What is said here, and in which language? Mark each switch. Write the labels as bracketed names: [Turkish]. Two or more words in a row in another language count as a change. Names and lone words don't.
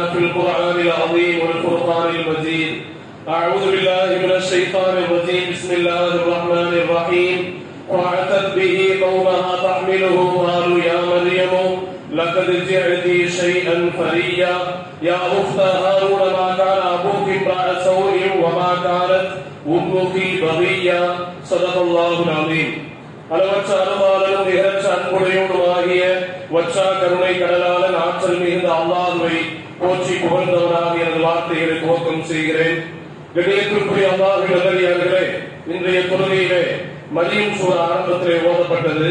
[Arabic] في القرآن العظيم والفرقان المجيد أعوذ بالله من الشيطان الرجيم بسم الله الرحمن الرحيم وأتت به قومها تحمله قالوا يا مريم لقد جئت شيئا فريا يا أخت هارون ما كان أبوك امرأ سوء وما كانت أمك بغيا صدق الله العظيم. [Tamil] அளவற்ற அருளாளனும் நிகரற்ற அன்புடையோனுமாகிய வற்றா கருணை கடலாளன் ஆற்றல் மிகுந்த அல்லாஹ்வை போற்றி புகழ்ந்தவனாக எனது வார்த்தைகளை துவக்கம் செய்கிறேன். கண்ணியத்திற்குரிய அல்லாஹ்வின் நல்லடியார்களே, இன்றைய தொழுகையிலே மரியம் சூரா ஆரம்பத்திலே ஓதப்பட்டது.